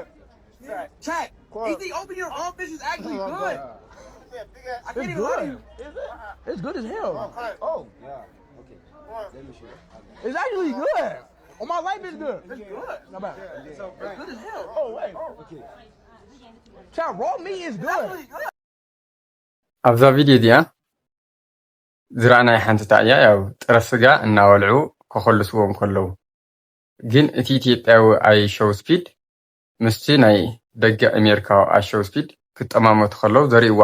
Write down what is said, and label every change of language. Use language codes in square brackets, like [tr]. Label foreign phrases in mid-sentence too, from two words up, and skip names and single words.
[en] Chat, eating over here raw fish is actually good. I can't even lie to you. It's good as hell. Oh. Yeah. Okay. Let me show you. It's actually good. On my life, it's good. It's good. Not bad. It's good as hell. Oh, wait. Okay. Chat, raw meat is good. [ti] ኣብዛ ቪድዮ እዚኣ ዝረኣናይ ሓንቲ እንታይ እያ? ያው ጥረ ስጋ እናበልዑ ከኸልስዎም ከለዉ ግን እቲ ኢትዮጵያዊ አይሾው ስፒድ ምስቲ ናይ ደገ ኣሜሪካዊ አይሾው ስፒድ ክጠማመቱ ከለዉ ዘርእይዎ